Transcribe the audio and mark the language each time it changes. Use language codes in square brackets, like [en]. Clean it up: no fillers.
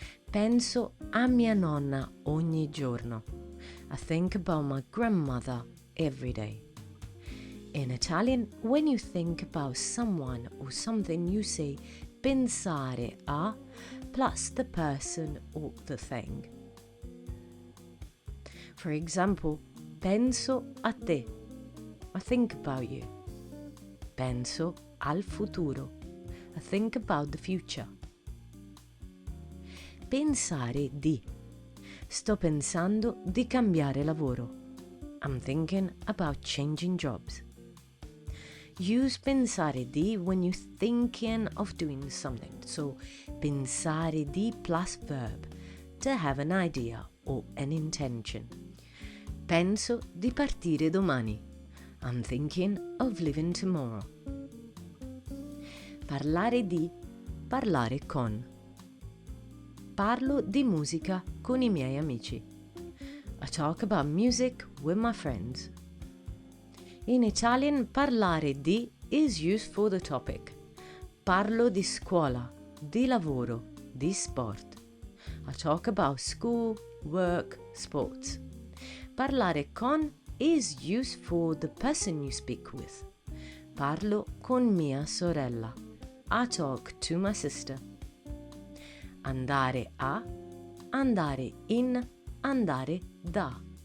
[it] Penso a mia nonna ogni giorno. [en] I think about my grandmother every day. In Italian, when you think about someone or something, you say pensare a plus the person or the thing. For example, [it] penso a te. [en] I think about you. [it] Penso al futuro. [en] I think about the future. [it] Pensare di. Sto pensando di cambiare lavoro. [en] I'm thinking about changing jobs. Use pensare di when you're thinking of doing something. So, pensare di plus verb, to have an idea or an intention. [it] Penso di partire domani. [en] I'm thinking of leaving tomorrow. [it] Parlare di, parlare con. Parlo di musica con i miei amici. [en] I talk about music with my friends. In Italian, parlare di is used for the topic. [it] Parlo di scuola, di lavoro, di sport. [en] I talk about school, work, sports. Parlare con is used for the person you speak with. [it] Parlo con mia sorella. [en] I talk to my sister. [it] Andare a, andare in, andare da.